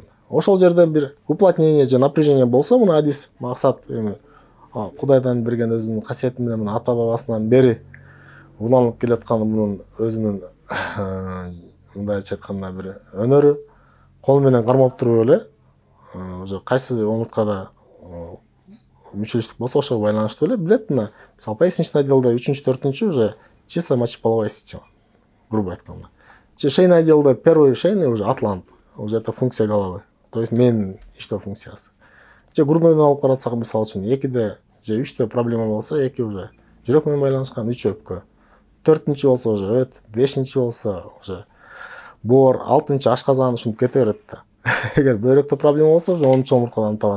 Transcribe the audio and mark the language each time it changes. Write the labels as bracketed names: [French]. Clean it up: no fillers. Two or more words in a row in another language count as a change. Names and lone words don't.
[Kyrgyz] Ошол жерде бир уплотнение же напряжение болсо, мына адис максат эми Кудайдан берген өзүнүн касиети менен, мына ата бабасынан бери уланып келаткан мунун өзүнүн мындайча айтканда бир өнөрү, кол менен кармап туруп эле уже кайсы омурткада мүчүлүштүк болсо ошого байланыштуу эле билет. Мына мисалы [Russian] поясничный отделде 3-4 уже чисто мочеполовая система, грубо айтканда. Же шейный отделде первый шейный уже атлант, уже это функция головы, то есть [Kyrgyz] менин иштөө функциясы. Же груднойдон алып карасак, мисалы үчүн 2-де же 3-те проблема болсо, 2 уже жүрөк менен байланышкан, 3 өпкө. 4-нчи болсо уже өт, 5-нчи болсо уже боор, 6-нчы ашказан ушинтип кете берет да. Эгер бөйрөктө проблема болсо, уже 10-нчы омурткадан табат.